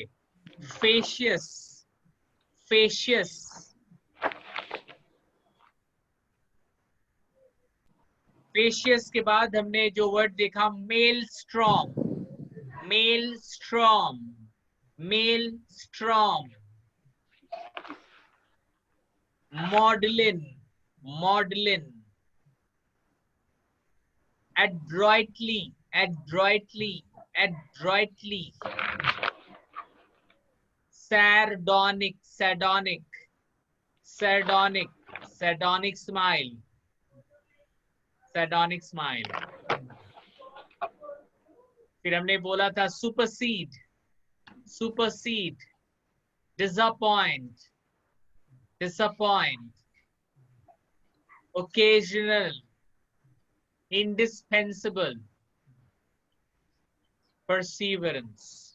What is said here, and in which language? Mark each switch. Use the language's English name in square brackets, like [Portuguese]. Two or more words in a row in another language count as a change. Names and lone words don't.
[English] facetious. facetious. [Hindi] फेशियस के बाद हमने जो वर्ड देखा मेल स्ट्रॉम. [English] maelstrom. maelstrom. मॉडलिन. मॉडलिन. adroitly. Adroitly. Adroitly. Sardonic. Sardonic. Sardonic. Sardonic smile. Sardonic smile. [Hindi] फिर हमने बोला था supersede. [English] Supersede. Disappoint. Disappoint. Occasional. Indispensable. Perseverance.